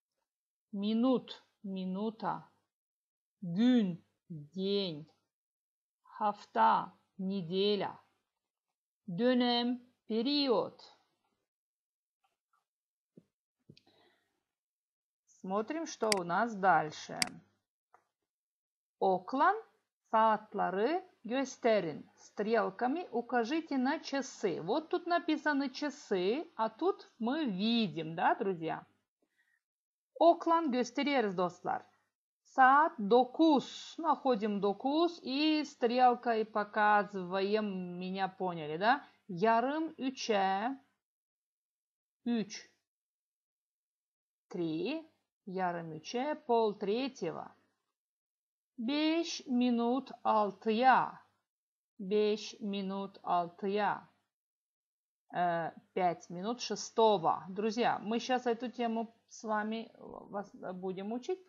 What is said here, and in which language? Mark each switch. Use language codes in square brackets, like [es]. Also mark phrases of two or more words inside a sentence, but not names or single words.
[ru] Минута. Gün, день. Hafta, неделя. Dönem, период. Смотрим, что у нас дальше. [crh] Окlan, saatleri gösterin. [ru] Стрелками укажите на часы. Вот тут написаны часы, а тут мы видим, да, друзья? [crh] Окlan gösteriyoruz dostlar. Saat 9. [ru] Находим 9 и стрелкой показываем. Меня поняли, да? [crh] Yarım 3'e. 3. 3. Yarım 3'e. [ru] Пол третьего. 5 минут 6'ya. 5 минут 6'я. 5 минут 6. Друзья, мы сейчас эту тему с вами будем учить.